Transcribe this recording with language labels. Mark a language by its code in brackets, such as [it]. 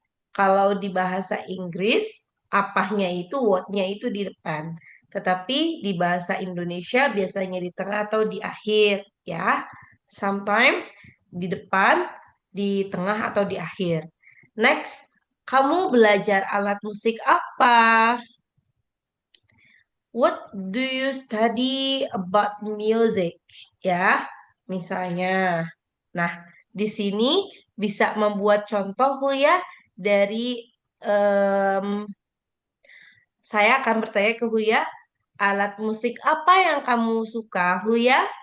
[id] Kalau di bahasa Inggris, apahnya itu, what-nya itu di depan. Tetapi di bahasa Indonesia biasanya di tengah atau di akhir, ya. Sometimes di depan, di tengah atau di akhir. Next, kamu belajar alat musik apa? [en] What do you study about music? [id] Ya, misalnya. Nah, di sini bisa membuat contoh ya dari em, saya akan bertanya ke Huya, alat musik apa yang kamu suka, Huya?